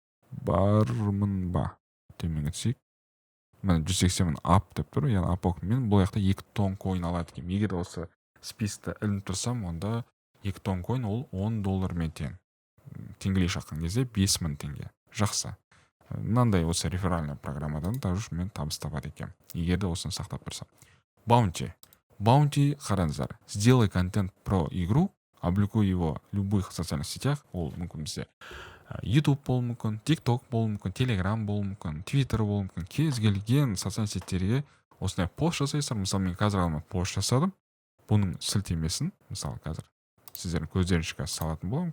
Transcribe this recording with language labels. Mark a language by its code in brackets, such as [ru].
[kk] Бармын ба? Төменге түсейік. Мен 180-мін ап деп тұр, яғни апок. Мен бұл жақта 2 тонкоин алады екен. Егер осы списті ілініп тұрсам, онда 2 тонкоин ол $10 тең. Теңгелей шаққан кезде 5000 теңге. Жақсы. Мынандай осы реферальная программадан [ru] тоже [kk] мен табыс табады екен. Егер де осыны сақтап тұрсам. Баунти. Баунти қараңыздар. [ru] Сделай контент про игру, опубликуй его в любых социальных сетях. [kk] Ол мүмкін бізде YouTube болуы мүмкін, TikTok болуы мүмкін, Telegram болуы мүмкін, Twitter болуы мүмкін. Кез келген [ru] социальный [kk] сеттерге осындай пост жасайсыздар. Мысалы мен қазір ғана пост жасадым. Бұның сілтемесін, мысалы қазір сіздердің көздеріңізге салатын боламын.